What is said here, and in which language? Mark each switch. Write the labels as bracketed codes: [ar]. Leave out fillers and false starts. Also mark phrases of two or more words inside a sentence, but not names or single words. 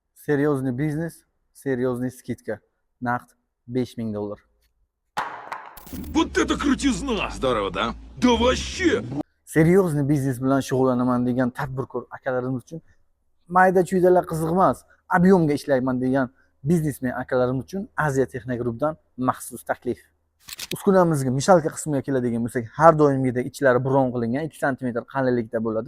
[ru] Серьезный бизнес, серьезный скидка. [uz] Naqd $5000. [ru] Вот это крутизна! Здорово, да? Да вообще! [uz] Серьезный biznes bilan shug'ullanaman degan tadbirkor akalarimiz uchun mayda chuydalar qiziq emas, объемga ishlayman degan biznesmen akalarimiz uchun Aziya Texno Groupdan maxsus taklif. Uskunamizga mishalka qismiga keladigan bo'lsak, har doimgidek ichlari bron qilingan 2 sm qalinlikda bo'ladi.